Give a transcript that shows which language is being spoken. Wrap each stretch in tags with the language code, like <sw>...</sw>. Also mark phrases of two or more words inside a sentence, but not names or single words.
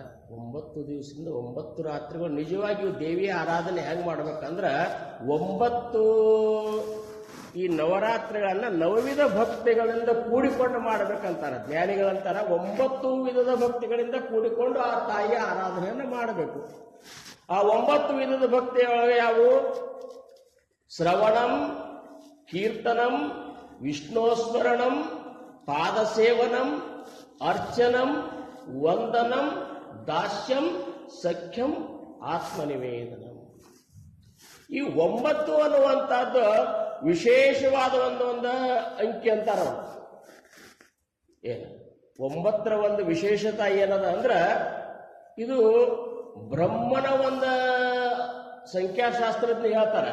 <kn>9 ದಿವಸದಿಂದ 9 ರಾತ್ರಿಗಳು ನಿಜವಾಗಿಯೂ ದೇವಿಯ ಆರಾಧನೆ ಹೆಂಗೆ ಮಾಡ್ಬೇಕಂದ್ರೆ 9 ಈ ನವರಾತ್ರಿಗಳನ್ನ ನವವಿಧ ಭಕ್ತಿಗಳಿಂದ ಕೂಡಿಕೊಂಡು ಮಾಡಬೇಕಂತಾರೆ ಜ್ಞಾನಿಗಳಂತಾರ. 9 ವಿಧದ ಭಕ್ತಿಗಳಿಂದ ಕೂಡಿಕೊಂಡು ಆ ತಾಯಿಯ ಆರಾಧನೆಯನ್ನು ಮಾಡಬೇಕು. ಆ 9 ವಿಧದ ಭಕ್ತಿಯೊಳಗೆ ಯಾವುವು?</kn> <sa>ಶ್ರವಣಂ, ಕೀರ್ತನಂ, ವಿಷ್ಣೋಸ್ಮರಣಂ, ಪಾದಸೇವನಂ, ಅರ್ಚನಂ, ವಂದನಂ, ದಾಸ್ಯಂ, ಸಖ್ಯಂ, ಆತ್ಮನಿವೇದನಂ.</sa> <kn>ಈ 9 ಅನ್ನುವಂಥದ್ದು ವಿಶೇಷವಾದ ಒಂದು ಅಂಕಿ ಅಂತಾರ. ಏನು 9ರ ಒಂದು ವಿಶೇಷತೆ ಏನದ ಅಂದ್ರ, ಇದು ಬ್ರಹ್ಮನ ಒಂದು ಸಂಖ್ಯಾಶಾಸ್ತ್ರಜ್ಞ ಹೇಳ್ತಾರೆ.</kn>